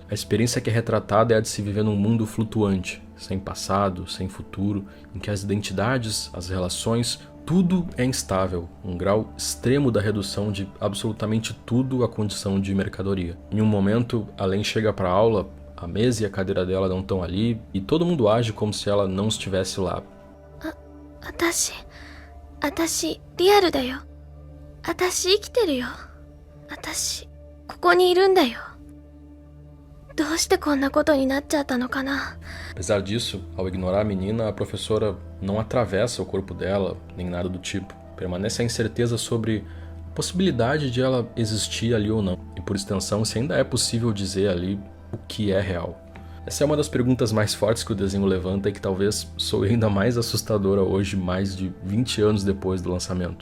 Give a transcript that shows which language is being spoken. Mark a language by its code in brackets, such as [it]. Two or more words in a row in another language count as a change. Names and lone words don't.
[pt] A experiência que é retratada é a de se viver num mundo flutuante, sem passado, sem futuro, em que as identidades, as relações, tudo é instável, um grau extremo da redução de absolutamente tudo à condição de mercadoria. Em um momento, a Len chega para a aula, a mesa e a cadeira dela não estão ali, e todo mundo age como se ela não estivesse lá. [ja] 私リアルだよ。私生きてるよ。私ここにいるんだよ。どうしてこんなことになっちゃったのかな。 [pt] Apesar disso, ao ignorar a menina, a professora não atravessa o corpo dela, nem nada do tipo. Permanece a incerteza sobre a possibilidade de ela existir ali ou não, e por extensão, se ainda é possível dizer ali o que é real. Essa é uma das perguntas mais fortes que o desenho levanta e que talvez soe ainda mais assustadora hoje, mais de 20 anos depois do lançamento.